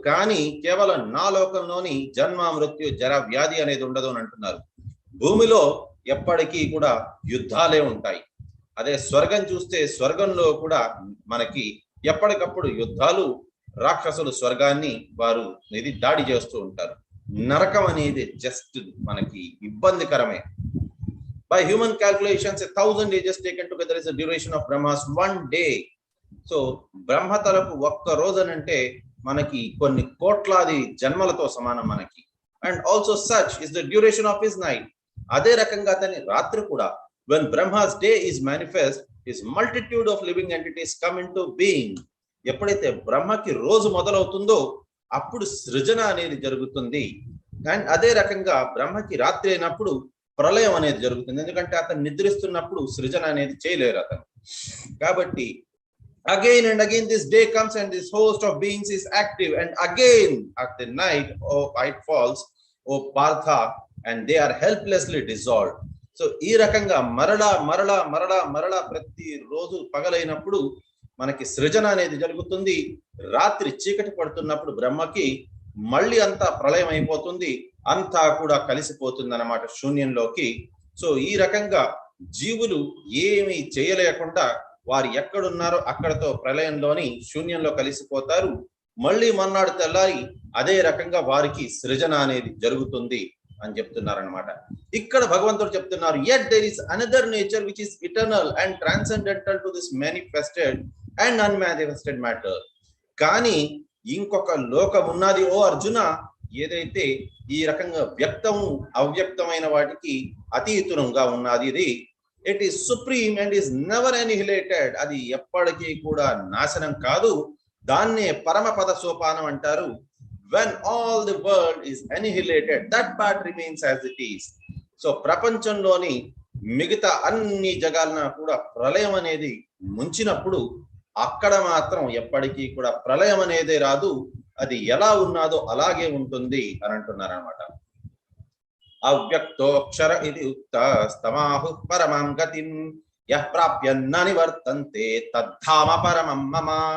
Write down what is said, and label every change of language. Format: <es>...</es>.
<te>కానీ కేవలం నా లోకంలోని జన్మ మృత్యు జర వ్యాధి అనేది ఉండదు అని అంటున్నారు. భూమిలో ఎప్పటికీ కూడా యుద్ధాలే ఉంటాయి. అదే స్వర్గం చూస్తే స్వర్గంలో కూడా మనకి ఎప్పటికప్పుడు యుద్ధాలు, రాక్షసులు స్వర్గాన్ని వారు ఇది దాడి చేస్తూ ఉంటారు. నరకం అనేది జస్ట్ మనకి ఇబ్బందికరమే.</te> <en>By human calculations, 1000 ages taken together is the duration of Brahma's one day.</en> <te>So బ్రహ్మతలకు ఒక్క రోజనంటే మనకి కొన్ని కోట్లాది జన్మలతో సమానం మనకి.</te> <en>And also such is the duration of his night.</en> <te>అదే రకంగా అతని రాత్రి కూడా,</te> <en>when Brahma's day is manifest, his multitude of living entities come into being.</en> <te>ఎప్పుడైతే బ్రహ్మకి రోజు మొదలవుతుందో అప్పుడు సృజన అనేది జరుగుతుంది. అండ్ అదే రకంగా బ్రహ్మకి రాత్రి అయినప్పుడు ప్రళయం అనేది జరుగుతుంది. ఎందుకంటే అతను నిద్రిస్తున్నప్పుడు సృజన అనేది చేయలేరు అతను. కాబట్టి</te> <en>Again and again this day comes and this host of beings is active, and again at the night it falls, O Partha, and they are helplessly dissolved.</en> <te>So ఈ రకంగా మరలా మరలా మరలా మరలా ప్రతి రోజు పగలైనప్పుడు మనకి సృజన అనేది జరుగుతుంది. రాత్రి చీకటి పడుతున్నప్పుడు బ్రహ్మకి మళ్ళీ అంతా ప్రళయం అయిపోతుంది, అంతా కూడా కలిసిపోతుంది అన్నమాట శూన్యంలోకి. సో ఈ రకంగా జీవులు ఏమీ చేయలేకుండా వారు ఎక్కడున్నారో అక్కడతో ప్రళయంలోని శూన్యంలో కలిసిపోతారు. మళ్ళీ మన్నాడు తెల్లారి అదే రకంగా వారికి సృజన అనేది జరుగుతుంది అని చెప్తున్నారనమాట. ఇక్కడ భగవంతుడు చెప్తున్నారు,</te> <en>Yet there is another nature which is eternal and transcendental to this manifested and unmanifested matter.</en> <te>కానీ ఇంకొక లోకం ఉన్నది ఓ అర్జున, ఏదైతే ఈ రకంగా వ్యక్తము అవ్యక్తమైన వాటికి అతీతునంగా ఉన్నది.</te> <en>ఇది it is supreme and is never annihilated.</en> <te>అది ఎప్పటికీ కూడా నాశనం కాదు. దాన్నే పరమపద సోపానం అంటారు.</te> <en>when all the world is annihilated, that part remains as it is.</en> <te>So ప్రపంచంలోని మిగతా అన్ని జగాలను కూడా ప్రళయం అనేది ముంచినప్పుడు అక్కడ మాత్రం ఎప్పటికీ కూడా ప్రళయం అనేది రాదు, అది ఎలా ఉన్నదో అలాగే ఉంటుంది అని అంటున్నారు అనమాట.</te> <sa>అవ్యక్తోక్షర ఇది ఉక్త స్తమాహు పరమం గతిం యః ప్రాప్య న నివర్తంతే తద్ధామ పరమం మమ.</sa>